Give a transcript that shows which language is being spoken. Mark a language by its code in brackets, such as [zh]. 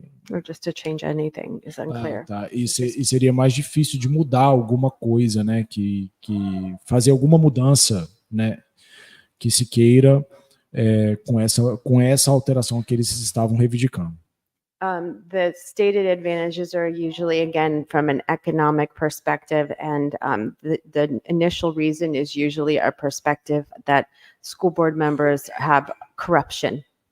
[en] Or just to change anything is unclear. [pt] E seria mais difícil de mudar alguma coisa, né, que fazer alguma mudança, né, que se queira com essa alteração que eles estavam reivindicando. [en] The stated advantages are usually, again, from an economic perspective, and the initial reason is usually a perspective that school board members have corruption.